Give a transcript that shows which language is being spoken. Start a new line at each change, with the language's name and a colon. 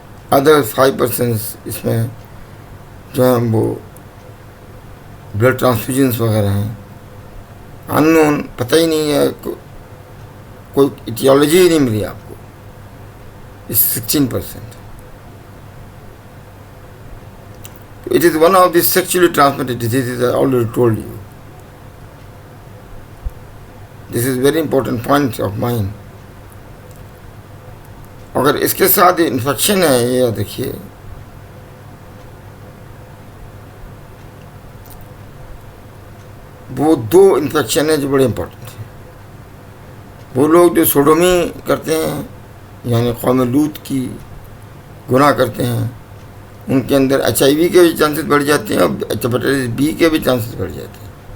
Urdu: Other 5% اس میں جو ہیں وہ بلڈ ٹرانسفیوژنس وغیرہ ہیں. ان نون پتہ ہی نہیں ہے, کوئی ایٹیالوجی ہی نہیں ملی آپ کو اس 16%.
English: It is one of the sexually transmitted diseases, I already told you. This is very important point of mine.
Urdu: اگر اس کے ساتھ انفیکشن ہے, یہ دیکھیے وہ 2 انفیکشن ہیں جو بڑے امپورٹنٹ ہیں. وہ لوگ جو سوڈومی کرتے ہیں یعنی قوم لوط کی گناہ کرتے ہیں, ان کے اندر HIV کے بھی چانسز بڑھ جاتے ہیں اور ہیپاٹائٹس B کے بھی چانسز بڑھ جاتے ہیں.